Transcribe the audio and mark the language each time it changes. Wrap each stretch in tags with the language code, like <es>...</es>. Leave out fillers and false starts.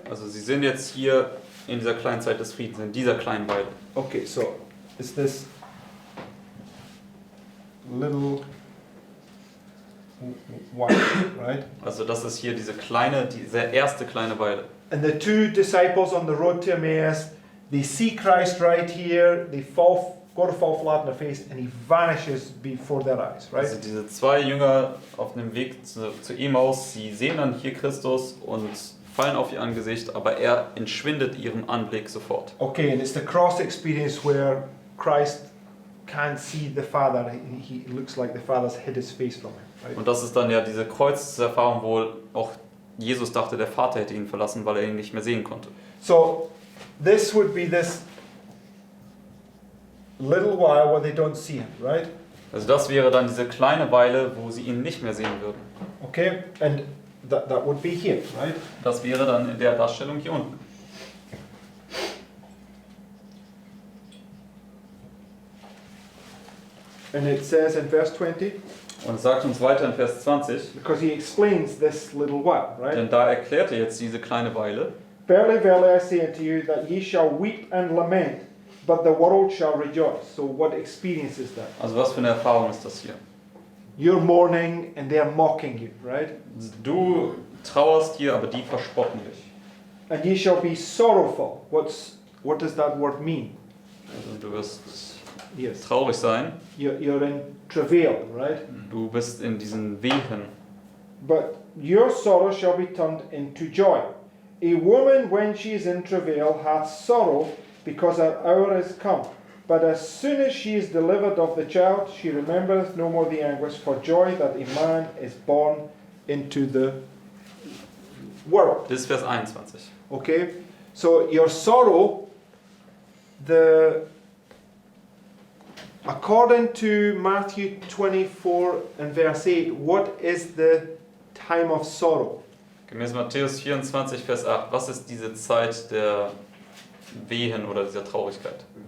<de>Also sie sind jetzt hier in dieser kleinen Zeit des Friedens, in dieser kleinen Weile.</de> <en>Okay, so it's this little while, right?</en> <de>Also das ist hier diese erste kleine Weile.</de> <en>And the two disciples on the road to Emmaus, they see Christ right here, they go to fall flat on their face, and he vanishes before their eyes, right?</en> <de>Also diese zwei Jünger auf dem Weg zu Emmaus, sie sehen dann hier Christus und fallen auf ihr Angesicht, aber er entschwindet ihrem Anblick sofort.</de> <en>Okay, and it's the cross experience where Christ can't see the Father. He looks like the Father's hid his face from him, right?</en> <de>Und das ist dann ja diese Kreuzerfahrung, wo auch Jesus dachte, der Vater hätte ihn verlassen, weil er ihn nicht mehr sehen konnte.</de> <en>So this would be this little while where they don't see him, right?</en> <de>Also das wäre dann diese kleine Weile, wo sie ihn nicht mehr sehen würden.</de> <en>Okay, and that would be here, right?</en> <de>Das wäre dann in der Darstellung hier unten.</de> <en>And it says in verse 20,</en> <de>Und es sagt uns weiter in Vers 20,</de> <en>because he explains this little while, right?</en> <de>denn da erklärt er jetzt diese kleine Weile.</de> <en>Verily, verily, I say unto you, that ye shall weep and lament, but the world shall rejoice. So what experience is that?</en> <de>Also was für eine Erfahrung ist das hier?</de> <en>You're mourning and they're mocking you, right?</en> <de>Du trauerst hier, aber die verspotten dich.</de> <en>And ye shall be sorrowful. What does that word mean?</en> <de>Also du wirst</de> <en>Yes.</en> <de>traurig sein,</de> <en>You're in travail, right?</en> <de>du bist in diesen Wehen.</de> <en>But your sorrow shall be turned into joy. A woman, when she is in travail, hath sorrow, because her hour is come. But as soon as she is delivered of the child, she remembereth no more the anguish for joy that a man is born into the world.</en> <de>Das ist Vers 21.</de> <en>Okay? So your sorrow, according to Matthew 24 and verse 8, what is the time of sorrow?</en> <de>Gemäß Matthäus 24, Vers 8, was ist diese Zeit der Wehen oder dieser Traurigkeit?</de>